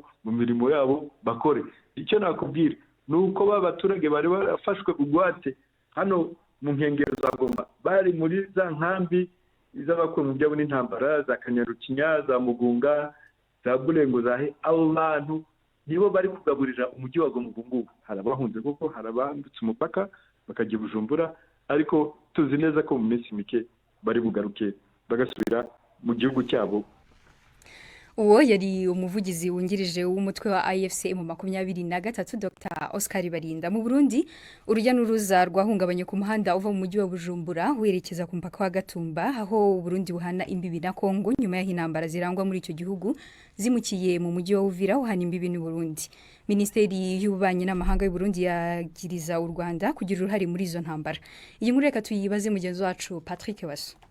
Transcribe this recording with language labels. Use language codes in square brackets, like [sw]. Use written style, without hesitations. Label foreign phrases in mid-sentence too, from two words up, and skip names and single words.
[rw] mu mirimo yabo bakore icyo nakubwira nuko babaturage bari barafashwe ugwate hano mu nkengero za Goma bari muri za nkambi iz'abakuru mu byabo n'intambara za Kanyarukinya za Mugunga za Bulengo zahe abo bantu nibo bari kugaburira umujyi wa Goma ngubu harabahunze kuko harabambutse umupaka bakajya Bujumbura ariko tuzi neza ko mu minsi mike bari bugaruke bagasubira mu gihugu cyabo. Uwo yari umuvugizi wungirije w'umutwe wa AFC mu 23 Dr Oscar Barinda. Mu Burundi urujya n'uruza rwahungabanye ku muhanda uva mu mujyi wa Bujumbura werekeza ku mpaka wa Gatumba aho Burundi buhana imbibi na Kongo nyuma y'intambara zirangwa muri icyo gihugu zimukiye mu mujyi wa Uvira uhana imbibi n'u Burundi. Ministeri y'ububanyi n'amahanga y'u Burundi yagiriza u Rwanda kugira uruhare muri izo ntambara. Iyi nkuru reka tuyibaze mugenzi wacu Patrick Waso.